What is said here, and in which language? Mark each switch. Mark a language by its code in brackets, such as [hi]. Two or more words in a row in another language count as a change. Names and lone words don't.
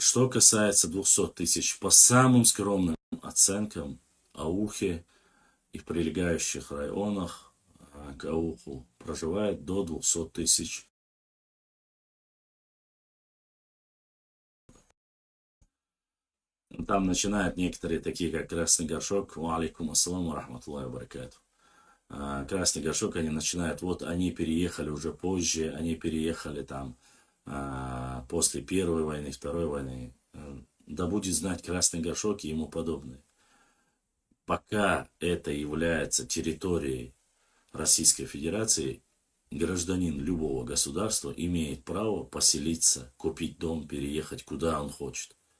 [ru] Что касается 200 тысяч, по самым скромным оценкам, Аухе и в прилегающих районах к Ауху проживает до 200 тысяч. Там начинают некоторые, такие как Красный Горшок, [ar] عليكم السلام رحمة الله وبركاته. [ru] Красный Горшок, они начинают, вот они переехали уже позже, они переехали там после Первой войны, Второй войны. Да будет знать Красный Горшок и ему подобное. Пока это является территорией Российской Федерации, гражданин любого государства имеет право поселиться, купить дом, переехать куда он хочет.